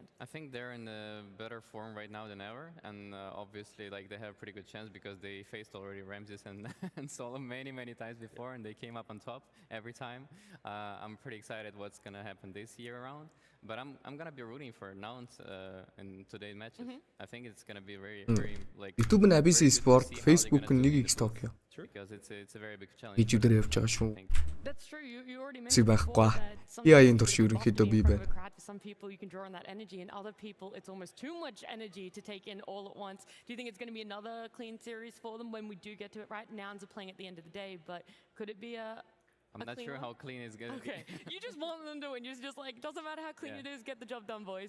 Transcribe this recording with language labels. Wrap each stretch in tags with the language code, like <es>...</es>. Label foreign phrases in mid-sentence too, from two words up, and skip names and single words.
<en>I think they're in a better form right now than ever, and obviously, like, they have a pretty good chance because they faced already Ramses and Solo many times before, and they came up on top every time. I'm pretty excited what's gonna happen this year around, but I'm gonna be rooting for Nouns in today's matches. I think it's gonna be very like.</en> <mn>YouTube нь Abyss Sport, Facebook нь 1x Tokyo.</mn> <en>Because it's a very big challenge.</en> <mn>YouTube дээр явж байгаа шүү.</mn> <en>That's true. You already mentioned</en> <mn>байхгүй.</mn> <en>before that</en> <mn>TI-ийн турш ерөнхийдөө би байна.</mn> <en>for some people you can draw on that energy, and other people it's almost too much energy to take in all at once. Do you think it's going to be another clean series for them when we do get to it? Right, Nouns are playing at the end of the day, but could it be a I'm not sure how clean it's going to be. Okay, you just want them to win. You're just like, doesn't matter how clean it is, get the job done, boys.</en>